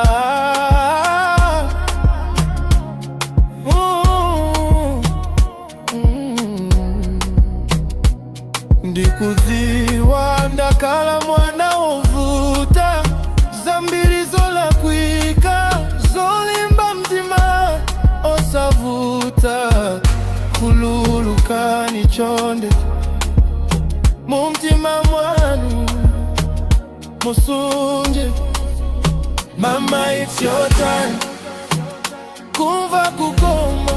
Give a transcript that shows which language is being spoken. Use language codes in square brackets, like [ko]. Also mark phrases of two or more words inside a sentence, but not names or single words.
[ny] Ndikudziwa ndakhala mwana wovuta, zambiri zolakwika zolimba mdima osavuta, kululukani chonde mumtima mwanu musunje. Mama, [en] it's your time, [ny] kumva kukoma